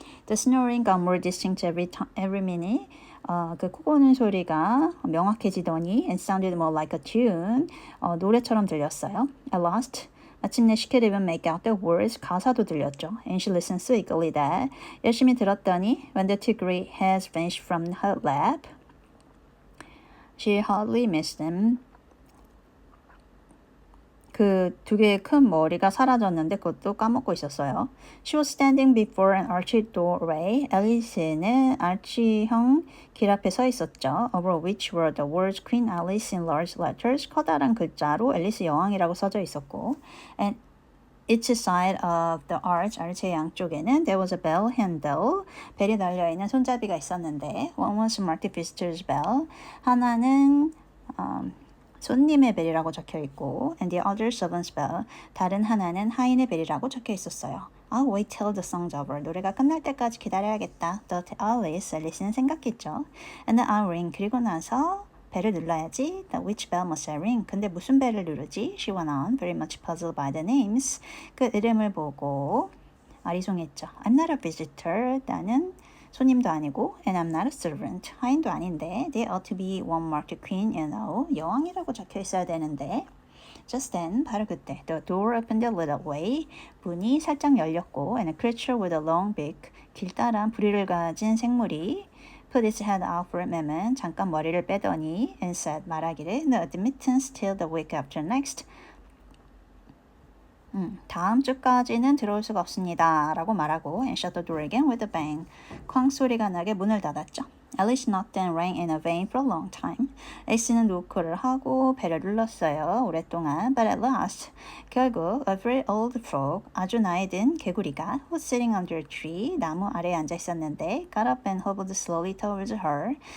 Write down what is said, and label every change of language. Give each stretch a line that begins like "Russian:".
English: The snoring got more distinct every minute.
Korean: 그 코 고는 소리가 명확해지더니
English: and sounded more like a tune.
Korean: 노래처럼 들렸어요.
English: At last, 마침내 she could even make out the words.
Korean: 가사도 들렸죠.
English: And she listened so eagerly that
Korean: 열심히 들었더니
English: when the two great heads vanished from her lap, she hardly missed them.
Korean: 그 두 개의 큰 머리가 사라졌는데 그것도 까먹고 있었어요.
English: She was standing before an arched doorway.
Korean: 앨리스는 아치형 길 앞에 서 있었죠.
English: Over which were the words Queen Alice in large letters.
Korean: 커다란 글자로 앨리스 여왕이라고 써져 있었고.
English: And each side of the arch,
Korean: arch의 양쪽에는
English: there was a bell handle.
Korean: 벨이 달려있는 손잡이가 있었는데
English: one was marked visitor's bell.
Korean: 하나는 손님의 벨이라고 적혀 있고
English: and the other servant's bell.
Korean: 다른 하나는 하인의 벨이라고 적혀 있었어요.
English: I'll wait till the song's over.
Korean: 노래가 끝날 때까지 기다려야겠다.
English: thought Alice.
Korean: 앨리스는 생각했죠.
English: And then I'll ring.
Korean: 그리고 나서 벨을 눌러야지.
English: The which bell must I ring?
Korean: 근데 무슨 벨을 누르지?
English: She went on, very much puzzled by the names.
Korean: 그 이름을 보고 아리송했죠.
English: I'm not a visitor.
Korean: 나는 손님도 아니고
English: and I'm not a servant.
Korean: 하인도 아닌데
English: They ought to be one marked queen, you know.
Korean: 여왕이라고 적혀 있어야 되는데
English: Just then,
Korean: 바로 그때
English: the door opened a little way.
Korean: 문이 살짝 열렸고
English: and a creature with a long beak.
Korean: 길다란 부리를 가진 생물이
English: put its head out for a moment.
Korean: 잠깐 머리를 빼더니
English: and said,
Korean: 말하기를
English: No admittance till the week after next.
Korean: 다음 주까지는 들어올 수가 없습니다. 라고 말하고
English: and shut the door again with a bang.
Korean: 쾅 소리가 나게 문을 닫았죠.
English: Alice knocked and rang in a vain for a long time.
Korean: 앨리스는 노크를 하고 벨을 눌렀어요. 오랫동안.
English: But at last, 결국 a very old frog,
Korean: 아주 나이 든 개구리가
English: was sitting under a tree,
Korean: 나무 아래에 앉아 있었는데
English: got up and hobbled slowly towards her.